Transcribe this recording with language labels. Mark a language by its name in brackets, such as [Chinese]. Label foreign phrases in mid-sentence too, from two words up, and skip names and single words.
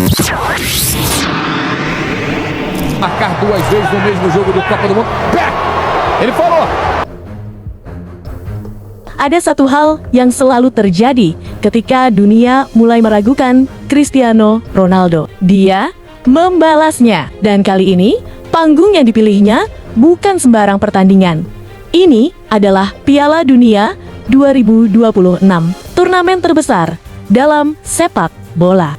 [Portuguese] Marcar duas vezes no mesmo jogo do Copa do Mundo. Pé! Ele falou. [Indonesian] Ada satu hal yang selalu terjadi ketika dunia mulai meragukan Cristiano Ronaldo. Dia membalasnya. Dan kali ini, panggung yang dipilihnya bukan sembarang pertandingan. Ini adalah Piala Dunia 2026, turnamen terbesar dalam sepak bola.